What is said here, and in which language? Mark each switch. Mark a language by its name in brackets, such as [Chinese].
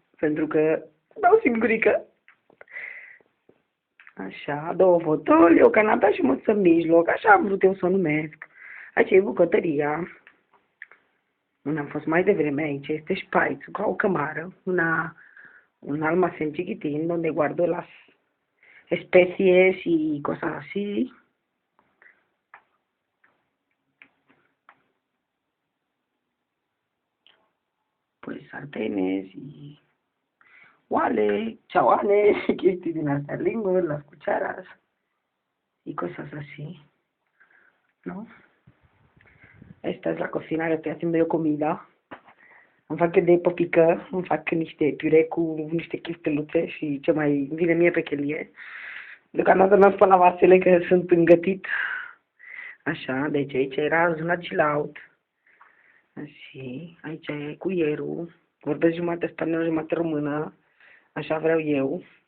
[Romanian] Pentru că beau singurică. Așa, două fotoli, o canapea și măsă în mijloc. Așa am vrut eu să o numesc. Aici e bucătăria. Unde am fost mai devreme, aici este șpaițul, ca o cămară. [Spanish] Un almacén chiquitín donde guardo las especies y cosas así. Pues sartenes y [Romanian] oale, chaoane, chestii din astea, linguri, [Spanish] las cucharas y cosas así, ¿no? Esta es la cocina, le estoy haciendo yo comida. [Romanian] Îmi fac de păpică, îmi fac niște pure cu niște chisteluțe și ce mai vine mie pe chelie. Deocamdată mi-am spus la vasele că sunt îngătit. Așa, deci aici era zona chill out. Și aici e cuierul. Vorbesc jumătate spaniolă, jumătate română. Așa vreau eu.